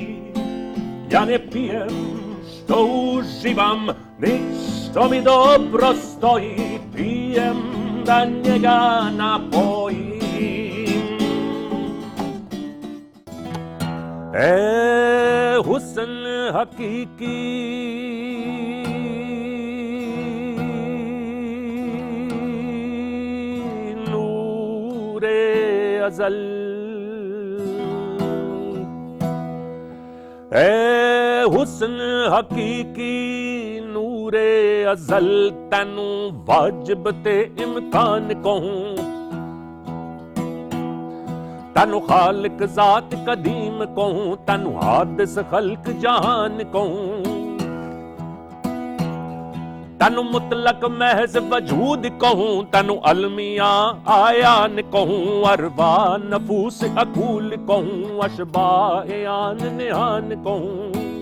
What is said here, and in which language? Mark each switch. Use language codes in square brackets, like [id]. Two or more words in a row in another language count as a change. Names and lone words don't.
[bs] Ja ne pijem što uživam, ni što mi dobro stoji, pijem da njega napojim. [pa] ਹੁਸਨ ਹਕੀਕੀ ਨੂਰੇ ਅਜ਼ਲ, ਹੁਸਨ ਹਕੀਕੀ ਨੂਰੇ ਅਜ਼ਲ, ਤੈਨੂੰ ਵਾਜਿਬ ਤੇ ਇਮਕਾਨ ਕਹੂੰ, ਤੈਨੂੰ ਖ਼ਾਲਿਕ ਜ਼ਾਤ ਕਦੀਮ ਕਹੂੰ, ਤੈਨੂੰ ਹਾਦਿਸ ਖ਼ਲਕ ਜਹਾਨ ਕਹੂੰ, ਤੈਨੂੰ ਮੁਤਲਕ ਮਹਜ਼ ਵਜੂਦ ਕਹੂੰ, ਤੈਨੂੰ ਇਲਮੀਆ ਆਯਾਨ ਕਹੂੰ, ਅਰਵਾਹ ਨਫ਼ੂਸ ਉਕੂਲ ਕਹੂੰ, ਅਸ਼ਬਾਹ ਆਨ ਨਿਹਾਨ ਕਹੂੰ,